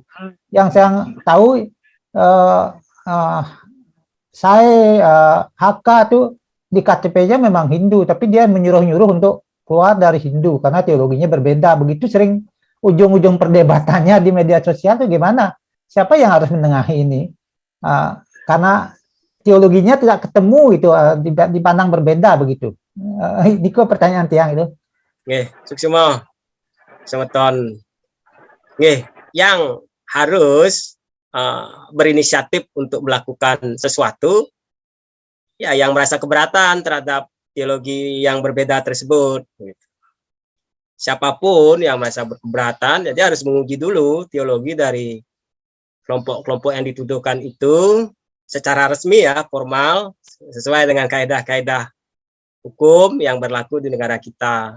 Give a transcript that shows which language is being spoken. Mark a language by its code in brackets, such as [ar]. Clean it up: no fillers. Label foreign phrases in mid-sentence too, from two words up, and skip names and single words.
[id] Yang saya tahu HK itu di KTP-nya memang Hindu, tapi dia menyuruh-nyuruh untuk keluar dari Hindu karena teologinya berbeda. Begitu sering ujung-ujung perdebatannya di media sosial itu gimana? Siapa yang harus menengahi ini? Karena teologinya tidak ketemu itu, dipandang berbeda begitu. Niko pertanyaan tiang itu. [ban] Nggih, suksema. Semeton. Nggih, [id] yang harus berinisiatif untuk melakukan sesuatu, ya yang merasa keberatan terhadap teologi yang berbeda tersebut. Siapapun yang merasa keberatan, jadi harus menguji dulu teologi dari kelompok-kelompok yang dituduhkan itu secara resmi ya, formal, sesuai dengan kaedah-kaedah hukum yang berlaku di negara kita.